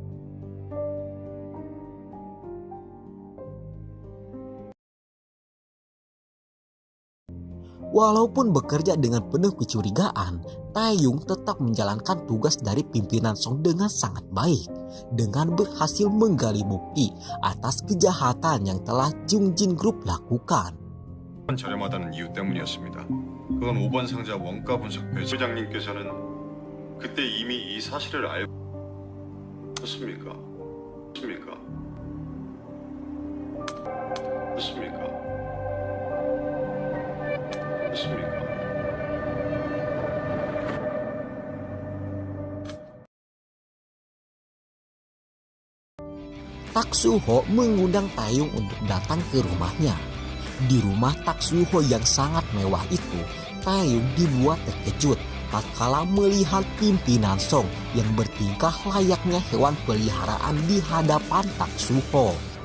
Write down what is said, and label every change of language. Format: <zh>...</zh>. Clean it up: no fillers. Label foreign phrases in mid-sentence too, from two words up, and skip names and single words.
<id>Walaupun bekerja dengan penuh kecurigaan, Taeyong tetap menjalankan tugas dari pimpinan Song dengan sangat baik, dengan berhasil menggali bukti atas kejahatan yang telah Jungjin Group lakukan.</id> <ko>저렴하다는 이유 때문이었습니다. 그건 5번 상자 원가 분석 회장님께서는 그때 이미 이 사실을 알고 있습니까? 맞습니까? 맞습니까? 맞습니까?</ko> <id>Tak Soo-ho mengundang Taeyong untuk datang ke rumahnya. Di rumah Tak Soo-ho yang sangat mewah itu, Taeyong dibuat terkejut tatkala melihat pimpinan Song yang bertingkah layaknya hewan peliharaan di hadapan Tak Soo-ho.</id>